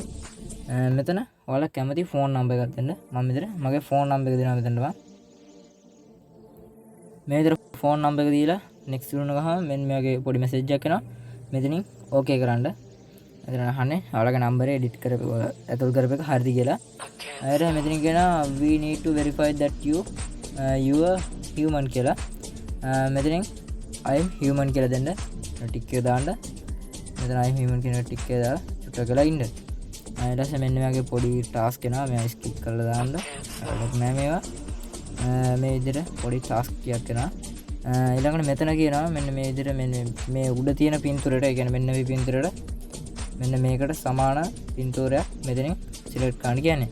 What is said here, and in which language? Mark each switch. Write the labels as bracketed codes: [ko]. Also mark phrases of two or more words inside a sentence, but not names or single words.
[si] මෙතන ඔයාලා කැමති [en] phone number [si] එකක් දෙන්න. මම මෙතන මගේ [en] phone number [si] එක දෙනවා මෙතනට මම. මේ විදිහට [en] phone number [si] එක දීලා next දුන්න ගමන් මෙන්න මේ වගේ පොඩි message එකක් එනවා. මෙතනින් okay කරන්න. මෙතන අහන්නේ ඔයාලගේ number එක edit කරපු ඇතුල් කරපු එක හරිද කියලා. ඊට මෙතනින් කියනවා [en] we need to verify that you are human [si] කියලා. මෙතනින් [en] I am human [si] කියලා දෙන්න. ටික් එක දාන්න. මෙතන [en] I am human [si] කියන ටික් එක දාලා චුට්ටක් කරලා ඉන්න. ඊට පස්සේ මෙන්න මේ වගේ පොඩි task එනවා. මේවා skip කරලා දාන්න. ලොක් නෑ මේවා. මේ විදිහට පොඩි task ටිකක් එනවා. ඊළඟට මෙතන කියනවා මෙන්න මේ විදිහට මෙන්න මේ උඩ තියෙන පින්තූරයට ඒ කියන්නේ මෙන්න මේ පින්තූරයට මෙන්න මේකට සමාන පින්තූරයක් මෙතනින් සිලෙක්ට් කරන්න කියන්නේ.